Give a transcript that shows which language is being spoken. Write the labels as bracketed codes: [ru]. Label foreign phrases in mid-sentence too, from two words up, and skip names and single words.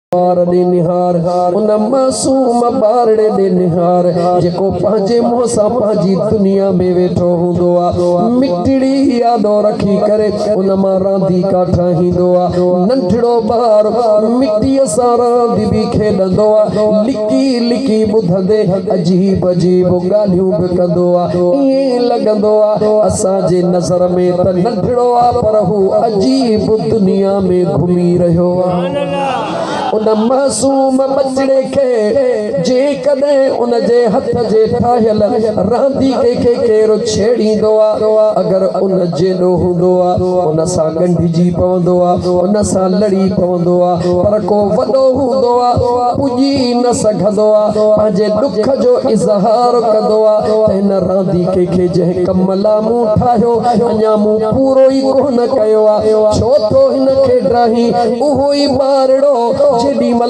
[sd] बार दे निहार उन मासूम बारड़े दे निहार जेको पंहिंजे मुंह सां पंहिंजी दुनिया में वेठो हूंदो आ मिटड़ी यादो रखी करे उन मां रांदी का ठाहींदो आ नंढड़ो ॿार मिट्टीअ सां रांदि बि खेॾंदो आ लिकी लिकी ॿुधंदे अजीब अजीब ॻाल्हियूं बि कंदो आ ईअं लॻंदो आ असांजे नज़र में त नंढड़ो आ पर हू अजीब दुनिया में घुमी रहियो आ उन मासूम बचड़े के जे कदे उन जे हथ जे ठाहियल रांदी के केरो छेड़ींदो आ अगर उन जेॾो हूंदो आ उन सां गंढिजी पवंदो आ उन सां लड़ी पवंदो आ पर को वॾो हूंदो आ पुॼी न सघंदो आ पंहिंजे दुख जो इज़हार कंदो आ त हिन रांदी के जंहिं कम लाइ मूं ठाहियो अञा मूं पूरो ई कोन कयो आ छो तो हिन खे ड्राही उहो ई ॿारड़ो जेॾी महिल